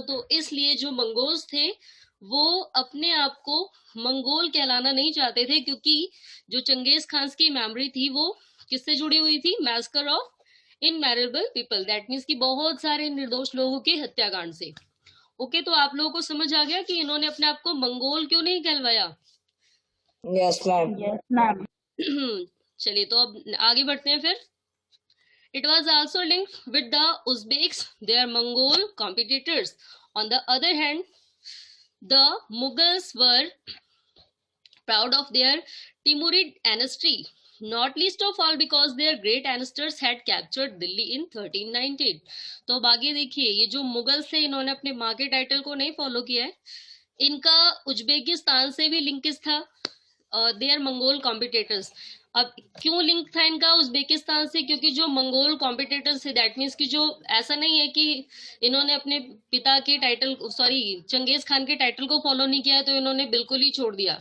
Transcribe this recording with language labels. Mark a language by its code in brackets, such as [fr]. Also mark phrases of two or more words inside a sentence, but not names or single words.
[hi] तो इसलिए जो मंगोल्स थे वो अपने आप को मंगोल कहलाना नहीं चाहते थे, क्योंकि जो चंगेज खान की मेमोरी थी वो किससे जुड़ी हुई थी? [en] Massacre of innumerable people. That means [hi] कि बहुत सारे निर्दोष लोगों के हत्याकांड से। ओके, तो आप लोगों को समझ आ गया कि इन्होंने अपने आप को मंगोल क्यों नहीं कहलवाया। [en] Yes, ma'am. Yes, ma'am. [hi] चलिए तो अब आगे बढ़ते हैं फिर। [en] It was also linked with the Uzbeks, their Mongol competitors. On the other hand, the Mughals were proud of their Timurid ancestry, not least of all because their great ancestors had captured Delhi in 1319. [hi] तो अब आगे देखिए, ये जो मुगल्स थे इन्होंने अपने माँ के टाइटल को नहीं फॉलो किया है। इनका उज्बेकिस्तान से भी लिंकेज था, [en] they are Mongol competitors. [hi] अब क्यों लिंक था इनका उज्बेकिस्तान से? क्योंकि जो मंगोल कॉम्पिटिटर्स थे, [en] that means [hi] कि जो, ऐसा नहीं है कि इन्होंने अपने पिता के टाइटल, सॉरी चंगेज खान के टाइटल को फॉलो नहीं किया तो इन्होंने बिल्कुल ही छोड़ दिया।